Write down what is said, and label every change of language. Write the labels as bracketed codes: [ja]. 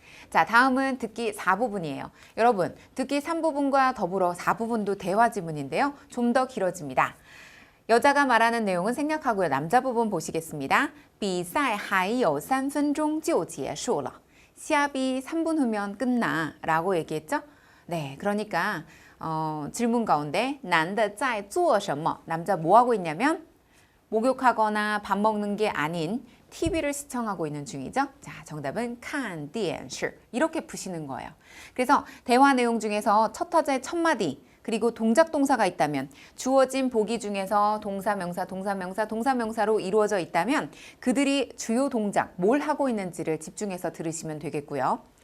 [ko] 자, 다음은 듣기 4부분이에요. 여러분, 듣기 3부분과 더불어 4부분도 대화 지문인데요. 좀 더 길어집니다. 여자가 말하는 내용은 생략하고요. 남자 부분 보시겠습니다. [zh] 比赛还有3分钟就结束了. [ko] 시합이 3분 후면 끝나 라고 얘기했죠. 네, 그러니까 질문 가운데 [zh] 男的在做什么? [ko] 남자 뭐 하고 있냐면 목욕하거나 밥 먹는 게 아닌 TV를 시청하고 있는 중이죠. 자, 정답은 [zh] 看电视 [ko] 이렇게 푸시는 거예요. 그래서 대화 내용 중에서 첫 화자의 첫 마디 그리고 동작 동사가 있다면 주어진 보기 중에서 동사, 명사, 동사, 명사, 동사, 명사로 이루어져 있다면 그들이 주요 동작, 뭘 하고 있는지를 집중해서 들으시면 되겠고요.